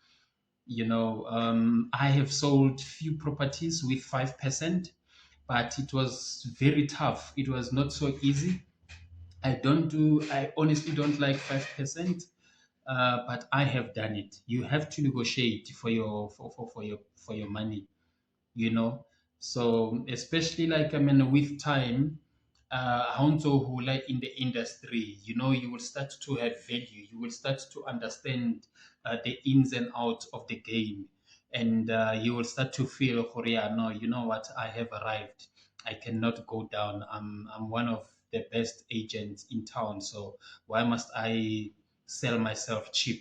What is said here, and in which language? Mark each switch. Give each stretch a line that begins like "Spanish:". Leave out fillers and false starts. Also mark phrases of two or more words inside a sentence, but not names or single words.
English: I have sold few properties with 5%, but it was very tough. It was not so easy. I honestly don't like 5%, but I have done it. You have to negotiate for your money, you know. So especially, like, with time,
Southern Sotho: ha o ntso hola
English: in the industry, you will start to have value. You will start to understand the ins and outs of the game, and you will start to feel, "Oh, yeah, no, you know what, I have arrived. I cannot go down. I'm one of the best agents in town, so why must I sell myself cheap?"